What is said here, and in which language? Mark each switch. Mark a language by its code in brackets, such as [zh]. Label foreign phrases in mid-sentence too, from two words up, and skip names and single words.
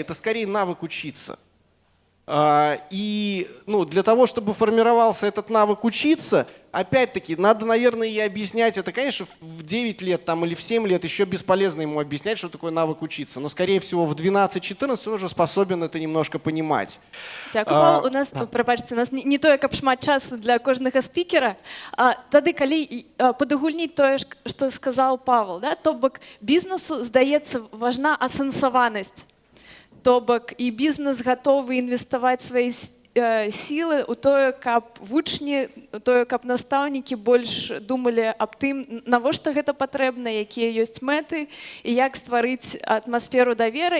[ru] Это скорее навык учиться. И для того, чтобы формировался этот навык учиться, опять-таки, надо, наверное, и объяснять это. Конечно, в 9 лет или в 7 лет еще бесполезно ему объяснять, что такое навык учиться. Но, скорее всего, в 12-14 он уже способен это немножко понимать. [be] Дякую. У нас, пробачте, у нас не тое, каб шмат часу для кожнага спікера. Тады, калі падагульніць тое, што сказаў Павел, да? То бок бізнесу, здаецца, важна асэнсаванасць. То бок і бізнес гатовы інвеставаць свае сілы ў тое, каб вучні, тое, каб настаўнікі больш думалі аб тым, навошта гэта патрэбна, якія ёсць мэты і як стварыць атмасферу давера.